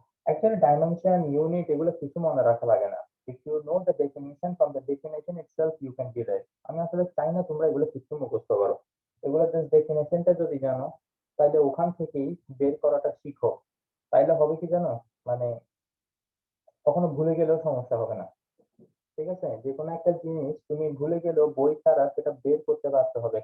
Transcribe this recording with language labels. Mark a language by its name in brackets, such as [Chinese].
[Bangla] Actually, dimension, unit, এগুলো কিছু মনে রাখা লাগে না। [English] If you know the definition, from the definition itself you can derive. [Bangla] আমি আসলে চাই না তোমরা এগুলো কিছু মুখস্থ করো। এগুলো জাস্ট ডেফিনেশনটা যদি জানো তাহলে ওখান থেকেই বের করাটা শিখো। তাইলে হবে কি জানো, মানে কখনো ভুলে গেলেও সমস্যা হবে না। ঠিক আছে, যে কোনো একটা জিনিস তুমি ভুলে গেলেও বই ছাড়া সেটা বের করতে পারতে হবে।